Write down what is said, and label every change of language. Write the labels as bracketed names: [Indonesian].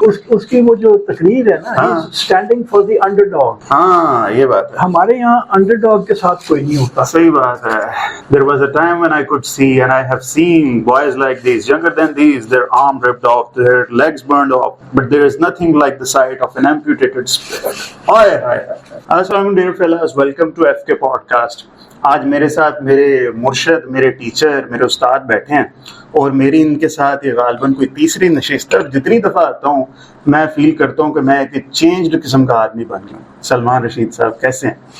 [Urdu] اس کی وہ جو تقریر ہے نا، [English] Standing for the underdog. [Urdu] ہاں یہ بات ہے. ہمارے یہاں انڈر ڈاگ کے ساتھ کوئی نہیں ہوتا. صحیح بات ہے. [English] There was a time when I could see and I have seen boys like these, younger than these, their arm ripped off, their legs burned off, but there is nothing like the sight of an amputated spirit. Assalamu dear fellows, welcome to FK podcast. [Urdu] آج میرے ساتھ میرے مرشد، میرے teacher, میرے استاد بیٹھے ہیں، اور میری ان کے ساتھ یہ غالباً کوئی تیسری نشست ہے. جتنی دفعہ آتا ہوں میں فیل کرتا ہوں کہ میں ایک چینجڈ قسم کا آدمی بن گیا ہوں. سلمان رشید صاحب کیسے ہیں؟